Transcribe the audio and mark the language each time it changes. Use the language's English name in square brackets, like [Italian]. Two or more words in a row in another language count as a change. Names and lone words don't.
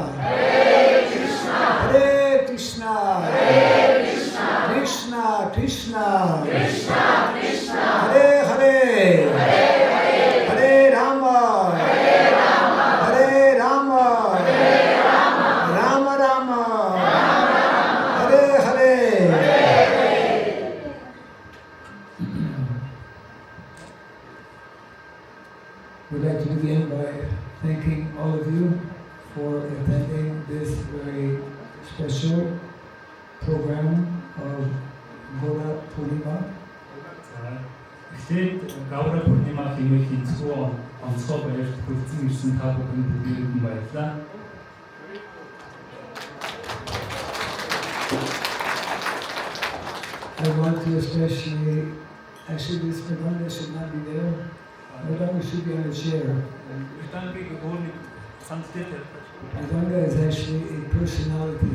[Sanskrit] Hare Krishna. Krishna Krishna. Hare Hare. Hare Rama. Hare Rama. Rama Rama. Hare Hare. [English] We'd like to begin by thanking all of you for attending this very special program of Gaura Purnima. [Mongolian] Эхлээд Гаура Пурнима хэмээхийн цэвэн онцгой баярт хүрсэн ирсэн та бүхэнд бүгдээрээ баярлалаа. [English] I want to especially, actually this Madonna should not be there. Madonna should be on a chair. Madonna is actually a personality.